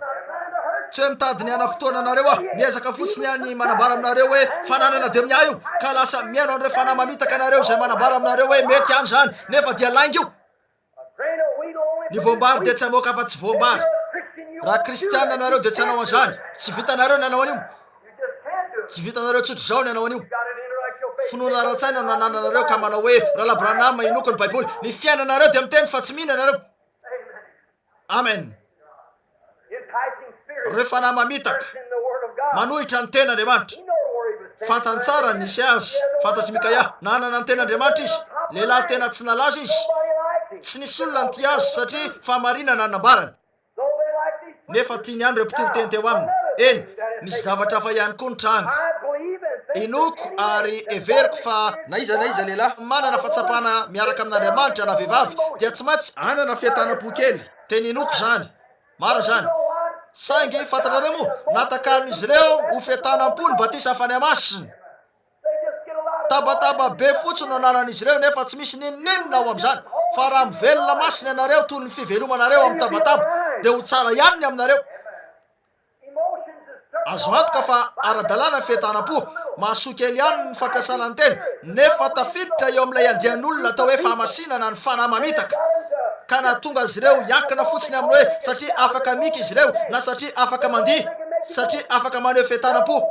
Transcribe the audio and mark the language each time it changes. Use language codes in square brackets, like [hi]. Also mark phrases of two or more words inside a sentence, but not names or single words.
[mg] Tsy hoe mitady ny ana fotoana anareo aho, miezaka fotsiny any manambara aminareo hoe fananana demnia io, ka lasa mihaino an'ireo fanahy mamitaka anareo zay manambara aminareo hoe mety any zany, nefa dia lainga io. Ny voambary dia tsy hamoaka afa tsy voambary. Raha kristianina anareo dia tsy hanao an'izany, tsy vitanareo ny hanao an'io. tsy vitanareo tsotra zao ny anao anio. [en] Got it intellectual faith. [mg] Finoana ara-tsaina no anananareo ka manao hoe raha labranama inoko ny baiboly. Ny fiainanareo dia miteny fa tsy mihina nareo. Amen. [en] Enticing spirit. [mg] Rehefa namamitaka [en] In the word of God. [mg] manohitra ny ten'Andriamanitra. [en] He know where he was standing. [mg] Fantantsara nisy azy, fantatry Mikaia, nanana ny ten'Andriamanitra izy, lehilahy tena tsy nalaza izy. [en] Nobody liked him. [mg] Tsy nisy olona ny tia azy satria fahamarinana anambarany. [en] So they liked these [mg] Nefa tiany andro mpitoro teny teo aminy. Eny, nisy zavatra fa ihany koa ny tranga. [en] I believe and think [mg] Inoko ary everiko fa na iza lehilahy manana fahatsapana miaraka amin'Andriamanitra na vehivavy dia tsy maintsy anana fiatanam-po kely. Teny Inoko zany. Mara zany. Saingy fantatrareo moa natakan'izy ireo ho fiatanam-po ny batisa afany masiny. [en] they just get a lot of [mg] Tabataba be fotsiny no ananan'izy ireo nefa tsy misy ninninina ao amin'izany. Fa raha mivelona masina ianareo toy ny fivelomanareo amin'ny tabataba dia ho tsara ihany ny aminareo. [en] emotions is certain. [mg] Azo antoka fa ara-dalàna fiatanam-po. Mahasoa kely ihany ny fampiasana ny teny. Nefa tafiditra eo amin'ilay andian'olona atao hoe fahamasinana ny fanahy mamitaka. Ka nahatonga azy ireo hiankina fotsiny amin'ny hoe satria afaka mika izy ireo na satria afaka mandihy, satria afaka maneho fiatanam-po.